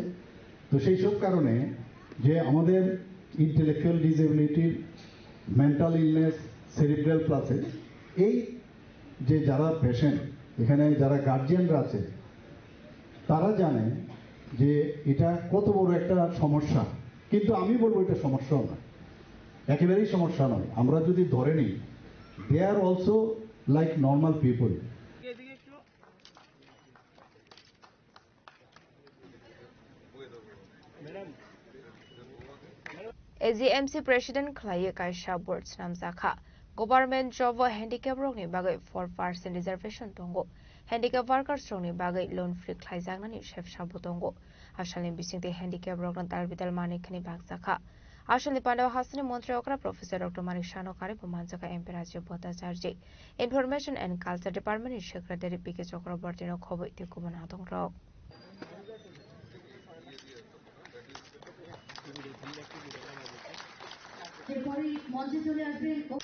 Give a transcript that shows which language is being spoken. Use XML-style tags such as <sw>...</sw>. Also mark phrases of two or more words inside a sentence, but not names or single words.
<bn>তো সেই সব কারণে যে আমাদের</bn> <en>intellectual disability, mental illness, cerebral palsy</en> <bn>এই যে যারা পেশেন্ট, এখানে যারা গার্জিয়ানরা আছে, তারা জানে যে এটা কত বড় একটা সমস্যা। কিন্তু আমি বলবো এটা সমস্যাও নয়, একেবারেই সমস্যা নয়। আমরা যদি ধরে নিই</bn> <en>they are also like normal people.</en> <trp>AGMC President Khlaye Kaisha Boards Namzakha</trp> <en>Government Job</en> <trp>Handicap Rokni Bagai 4% Reservation Tongo</trp> <en>Handicap Workers</en> <trp>Rokni Bagai</trp> <en>Loan Free</en> <trp>Khlaijangani Chef Shabu Tongo Ashalin Bisingti Handicap Roknan Talbital Manikni Bagzakha Ashali Pandau Hasani Montri Okra Professor Dr. Manik Shano Kari Pumanzaka Emperor Bhattacharya Information and Culture Department Secretary P.K. Chakrabortino Khoboi Tikuman Hatong Rok</trp> <bn>এরপরে মঞ্চে চলে আসবেন</bn>